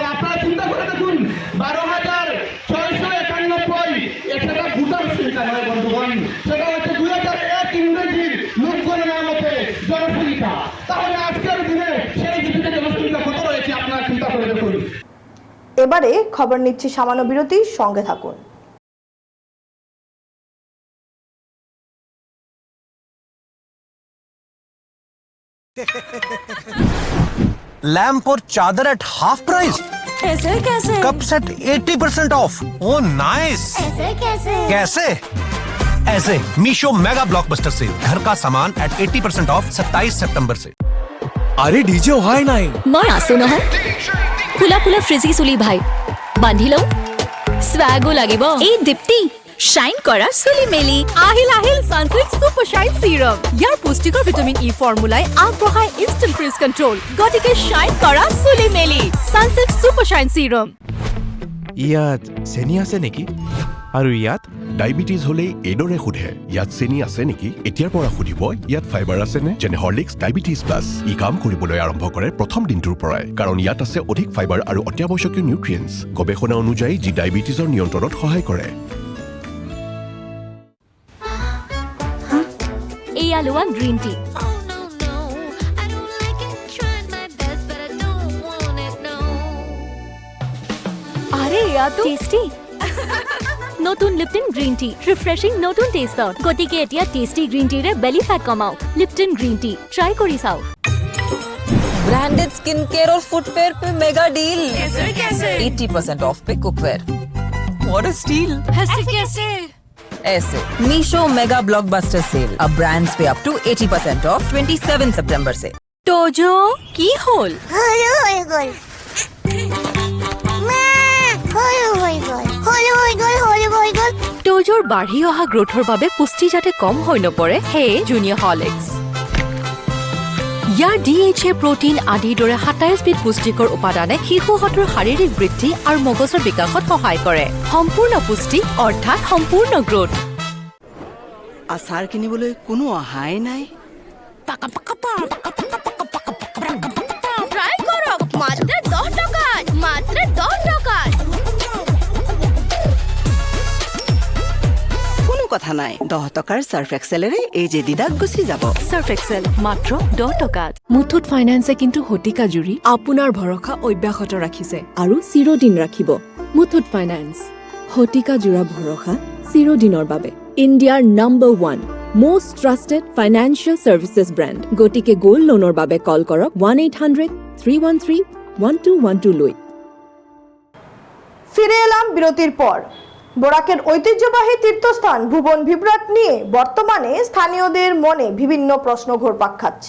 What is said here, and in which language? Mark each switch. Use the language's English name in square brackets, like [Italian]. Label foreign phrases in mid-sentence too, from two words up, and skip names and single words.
[Bangla] আপনারা চিন্তা করে দেখুন, 12,691 সেটা ভোটার সংখ্যা নয় বন্ধুগণ, সেটা হচ্ছে 2001 ইংরেজির লোকগণনার মতে জনসংখ্যা। তাহলে আজকের দিনে সেই জিপিতে জনসংখ্যা কত রয়েছে আপনারা চিন্তা করে দেখুন। এবারে খবর নিচ্ছি সামান্য বিরতি, সঙ্গে থাকুন। [Hindi] लैंप और चादर [English] at half price. [Hindi] ऐसे कैसे? [English] cup set 80% off. oh nice. [Hindi] ऐसे कैसे? कैसे? ऐसे मीशो [English] mega blockbuster sale, [Hindi] घर का सामान [English] at 80% off [Hindi] 27 सितंबर से। अरे डीजे हाय নাই [Assamese] মই আছো নহয়। ফুলা ফুলা ফ্ৰিজি চুলি ভাই বান্ধি লওঁ, স্বাগো লাগিব। এই দীপ্তি শাইন কৰা চুলি মেলি আহিল সানসিল্ক সুপার শাইন সিরাম। ইয়াৰ পুষ্টিকৰ ভিটামিন ই ফৰ্মুলাই আগবঢ়ায় [English] instant frizz control. [Assamese] গতিকে শাইন কৰা চুলি মেলি সানসিল্ক সুপার শাইন সিরাম। ইয়াত চেনি আছে নেকি? আৰু ইয়াত ডায়াবেটিছ হলে এইদৰে সোধে, ইয়াত চেনি আছে নেকি? এতিয়াৰ পৰা সুধিব ইয়াত ফাইবাৰ আছে নে? যেনে হৰলিক্স ডায়াবেটিছ প্লাছ। ই কাম কৰিবলৈ আৰম্ভ কৰে প্ৰথম দিনটোৰ পৰাই, কাৰণ ইয়াত আছে অধিক ফাইবাৰ আৰু অত্যাৱশ্যকীয় নিউট্ৰিয়েণ্টছ, গৱেষণা অনুযায়ী যি ডায়াবেটিছৰ নিয়ন্ত্ৰণত সহায় কৰে। এয়া লোৱা [English] green tea. [Assamese] আরে এয়া তো টেস্টি। নতুন লিপটন গ্ৰীণ টি, ৰিফ্ৰেছিং নতুন টেষ্টত। গতিকে এতিয়া [English] tasty green tea belly fat [Assamese] কমাওক। লিপটন গ্ৰীণ টি ট্ৰাই কৰি চাওক। [English] branded skin care [Assamese] और फुटवेयर पे [English] mega deal. [Assamese] कैसे? 80% ऑफ पे कुकवेयर। [English] what a steal. [Assamese] कैसे? ऐसे मीशो [English] mega blockbuster sale, [Assamese] अब ब्रांड्स पे [English] up to 80% off [Assamese] 27 सितंबर से। তোজো কি হল? তোজোৰ বাঢ়ি অহা গ্ৰোথৰ বাবে পুষ্টি যাতে কম হৈ নপৰে, সেয়ে জুনিয়ৰ হৰলিক্স। ইয়াৰ DHA প্ৰটিন আদিৰ দৰে 27 বিধ পুষ্টিকৰ উপাদানে শিশুহঁতৰ শাৰীৰিক বৃদ্ধি আৰু মগজৰ বিকাশত সহায় কৰে। সম্পূৰ্ণ পুষ্টি অৰ্থাৎ সম্পূৰ্ণ গ্ৰোথ। আচাৰ কিনিবলৈ কোনো অহাই নাই। [Bangla] ট্রাই করো মাত্র 10 টাকা, মাত্র 10 টাকা। [Assamese] কোনো কথা নাই, 10 টকাৰ সাৰ্ফ এক্সেলেৰে এই যে দিদাক গুচি যাব। [Bangla] সার্ফ এক্সেল মাত্র 10 টাকা। [Assamese] মুথুট ফাইনেন্সে কিন্তু শতিকা জুৰি আপোনাৰ ভৰসা অব্যাহত ৰাখিছে আৰু চিৰদিন ৰাখিব। মুথুট ফাইনেন্স, শতিকা জোৰা ভৰসা চিৰদিনৰ বাবে। ইণ্ডিয়াৰ নম্বৰ 1 [English] most trusted financial services brand. [Assamese] গতিকে [English] gold loan [Assamese] বাবে কল কৰক 1-800-313-1212 লৈ। [Bangla] ফিরে এলাম বিরতির পর। বরাকের ঐতিহ্যবাহী তীর্থস্থান ভুবন বিভ্রাট নিয়ে বর্তমানে স্থানীয়দের মনে বিভিন্ন প্রশ্ন ঘুরপাক খাচ্ছে।